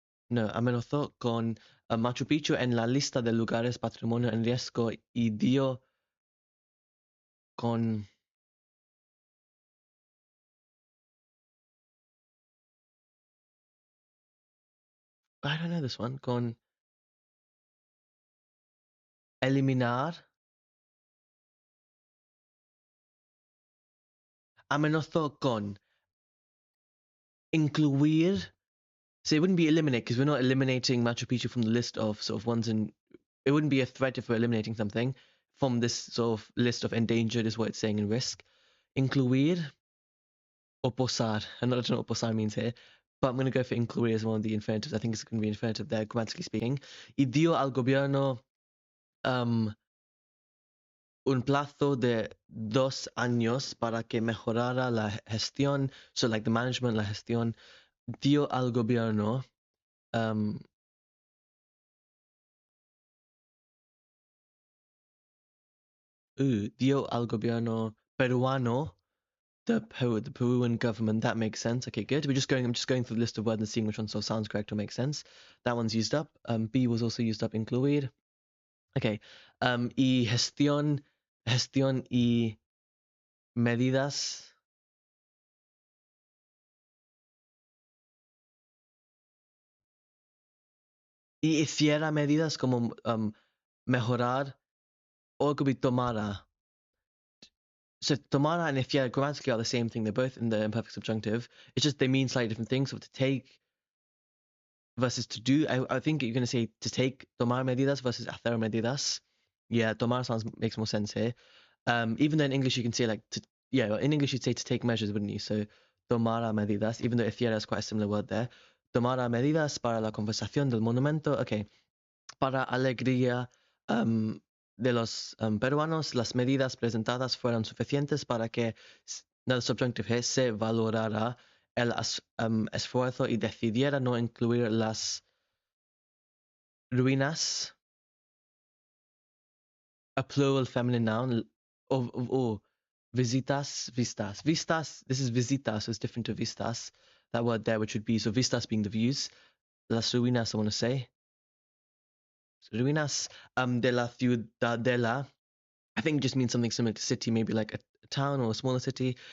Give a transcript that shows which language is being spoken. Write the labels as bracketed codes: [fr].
[es] No, amenazó con Machu Picchu en la lista de lugares patrimonio en riesgo y dio con [en] I don't know this one. [es] Con eliminar, amenazó con incluir. [en] So it wouldn't be eliminate because we're not eliminating Machu Picchu from the list of sort of ones in. It wouldn't be a threat if we're eliminating something from this sort of list of endangered, is what it's saying in risk. Incluir or posar. I'm not sure what posar means here, but I'm going to go for incluir as one of the infinitives. I think it's going to be infinitive there, grammatically speaking. [es] Y dio al gobierno um, un plazo de 2 años para que mejorara la gestión. [en] So like the management, la gestión. [es] Dio al gobierno dio al gobierno peruano, [en] the Peruvian government. That makes sense. Okay, good. I'm just going through the list of words and seeing which one sort of sounds correct or makes sense. That one's used up. B was also used up, incluir. [es] Okay. Y gestión y medidas. Y hiciera medidas como mejorar o [en] could be [es] tomara. [en] So tomara and hiciera grammatically are the same thing. They're both in the imperfect subjunctive. It's just they mean slightly different things. So to take versus to do. I think you're going to say to take tomar medidas versus hacer medidas. Yeah, tomar makes more sense here. Even though in English you can say like to, yeah, in English you'd say to take measures, wouldn't you? So tomar medidas, even though hiciera is quite a similar word there. [es] Tomar medidas para la conversación del monumento. Okay, para alegría de los peruanos, las medidas presentadas fueron suficientes para que el [en] subjunctive here [es] se valorara el esfuerzo y decidiera no incluir las ruinas, [en] a plural feminine noun of [es] visitas, vistas. [en] Vistas, this is visitas, so it's different to vistas. That word there, which would be, so vistas being the views. Las ruinas, I want to say. Ruinas de la ciudadela. I think it just means something similar to city, maybe like a town or a smaller city.